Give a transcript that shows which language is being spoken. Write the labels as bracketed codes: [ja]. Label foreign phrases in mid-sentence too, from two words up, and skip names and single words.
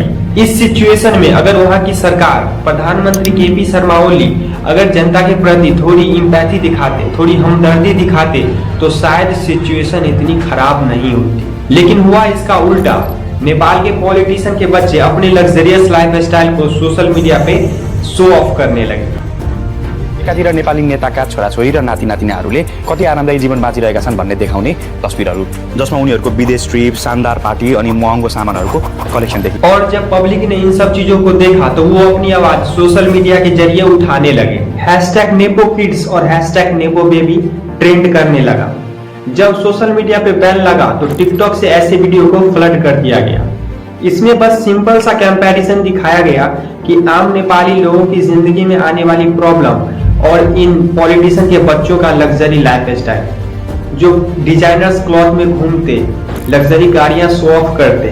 [hi] इस सिचुएशन में अगर वहां की सरकार, प्रधानमंत्री KP शर्मा ओली अगर जनता के प्रति थोड़ी इम्पैथी दिखाते, थोड़ी हमदर्दी दिखाते तो शायद सिचुएशन इतनी खराब नहीं होती। लेकिन हुआ इसका उल्टा। नेपाल के पॉलिटिशियन के बच्चे अपने [en] luxurious lifestyle [hi] को [en] social media [hi] पे [en] show off [hi] करने लगे। [ne] एकातिर नेपाली नेताका छोराछोरी र नातिनातिनाहरूले कति आरामदायी जीवन बाँचिरहेका छन् भन्ने देखाउने तस्बिरहरू, जसमा उनीहरूको विदेश ट्रिप, शानदार पार्टी अनि महँगो सामानहरूको कलेक्सन देखियो। [hi] और जब पब्लिक ने इन सब चीजों को देखा तो वो अपनी आवाज [en] social media [hi] के जरिए उठाने लगे। #NepoKids और #NepoBaby ट्रेंड करने लगा। जब [en] social media [hi] पे बैन लगा तो टिकटॉक से ऐसे वीडियो को फ्लड कर दिया गया। इसमें बस सिंपल सा कंपैरिजन दिखाया गया कि आम नेपाली लोगों की जिंदगी में आने वाली प्रॉब्लम और इन पॉलिटिशियन के बच्चों का [en] luxury lifestyle, [hi] जो [en] designers cloth [hi] में घूमते, लग्जरी गाड़ियां [en] show off [hi] करते।